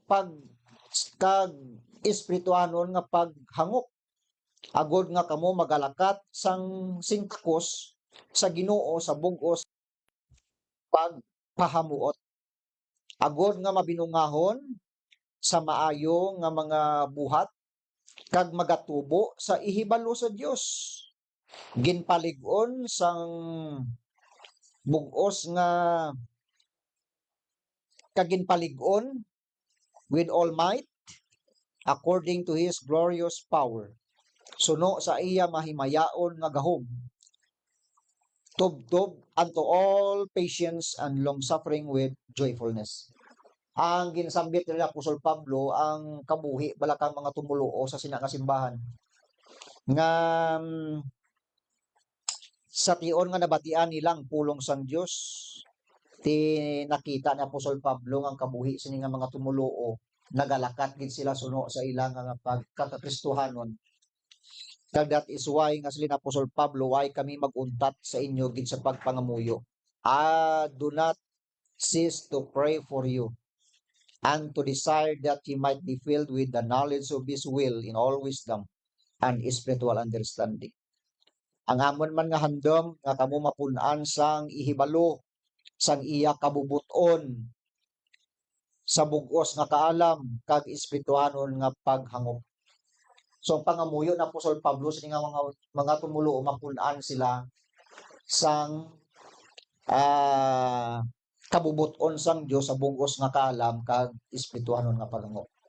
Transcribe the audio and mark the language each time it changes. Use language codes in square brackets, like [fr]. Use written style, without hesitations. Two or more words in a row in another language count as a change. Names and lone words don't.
[hil] espirituanon nga paghangop, agod nga kamo magalakat sang singkakos sa Ginoo sa bugos pagpahamuot, agod nga mabinungahon sa maayo nga mga buhat kag magatubo sa ihibalo sa Dios. Ginpalig-on sang bugos nga kaginpalig-on [en] with all might according to his glorious power, [hil] suno sa iya mahimayaon nga gahom, tubtob [en] unto all patience and long suffering with joyfulness. [hil] Ang ginasambit nila Apostol Pablo ang kabuhi balakang mga tumuluo sa sinakasimbahan nga sa tion nga nabatian nilang pulong sang Dios ti nakita ni Apostol Pablo ang kabuhi sini nga mga tumuluo nagalakat gid sila suno sa ilang nga pagkakakristohanon. Kag [en] that is why [hil] nga sila Apostol Pablo why kami maguntat sa inyo gid sa pagpangamuyo. [en] Do not cease to pray for you and to desire that ye might be filled with the knowledge of His will in all wisdom and spiritual understanding. [hil] Ang amon man nga handom nga kamo mapun-an sang ihibalo sang iya kabubuton sa bugos nga kaalam kag espirituhanon nga paghangop. So ang pangamuyo na Apostol Pablo sa mga tumulo mapun-an sila sang kabubuton sang Dios sa bugos nga kaalam kag espirituhanon nga paghangop.